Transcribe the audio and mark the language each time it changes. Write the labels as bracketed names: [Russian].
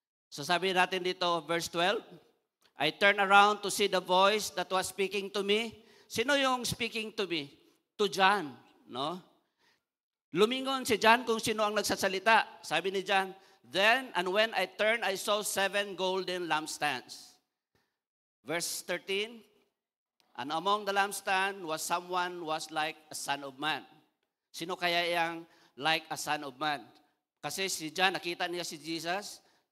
[English] So, [Filipino] sabi natin dito, [English] verse 12, I turned around to see the voice that was speaking to me. [Filipino] Sino yung [English] speaking to me? To John, no? [Filipino] Lumingon si John kung sino ang nagsasalita. [English] Sabi ni John, then, and when I turned, I saw 7 golden lampstands. Verse 13, and among the lampstand was someone was like a son of man. [Filipino] Sino kaya yang [English] like a son of man? [Filipino] Kasi si John, nakita niya si Jesus.